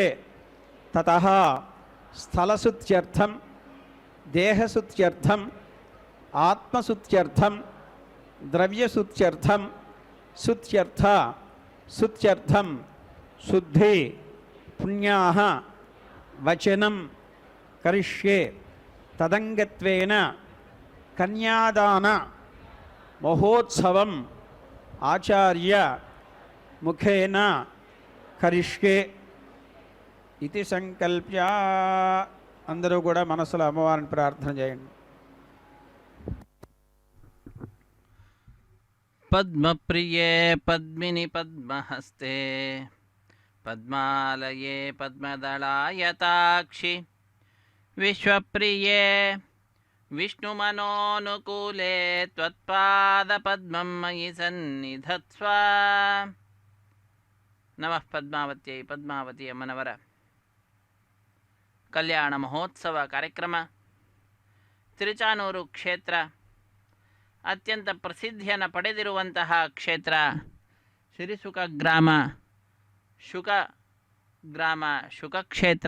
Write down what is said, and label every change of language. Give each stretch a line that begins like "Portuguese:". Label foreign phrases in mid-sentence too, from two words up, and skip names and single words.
Sanskrit: ತತಃ ಸ್ಥಳಸುತ್ಯರ್ಥಂ ದೇಹಸುತ್ಯರ್ಥಂ ಆತ್ಮಸುತ್ಯರ್ಥಂ ದ್ರವ್ಯಸುತ್ಯರ್ಥಂ ಸುತ್ಯರ್ಥಂ ಶುದ್ಧಿ ಪುಣ್ಯಾಃ ವಚನಂ ಕರಿಷ್ಯೆ. ತದಂಗತ್ವೇನ ಕನ್ಯಾದಾನ ಮಹೋತ್ಸವಂ ಆಚಾರ್ಯ ಮುಖೇನ ಕರಿಷ್ಯೆ ఇతి సంకల్ప్య.
Telugu: అందరూ కూడా మనసులో అమ్మవారిని ప్రార్థన చేయండి.
Sanskrit: పద్మప్రియే పద్మిని పద్మహస్తే పద్మాలయే పద్మదళాయతాక్షి విశ్వప్రియే విష్ణుమనోనుకూలే త్వత్పాదపద్మం మయి సన్నిధత్స్వ. ನಮಃ ಪದ್ಮಾವತ್ಯೈ.
Kannada: ಪದ್ಮಾವತಿ ಅಮ್ಮನವರ ಕಲ್ಯಾಣ ಮಹೋತ್ಸವ ಕಾರ್ಯಕ್ರಮ ತಿರುಚಾನೂರು ಕ್ಷೇತ್ರ ಅತ್ಯಂತ ಪ್ರಸಿದ್ಧಿಯನ್ನು ಪಡೆದಿರುವಂತಹ ಕ್ಷೇತ್ರ. ಸಿರಿಸುಖ ಗ್ರಾಮ, ಶುಕ ಕ್ಷೇತ್ರ.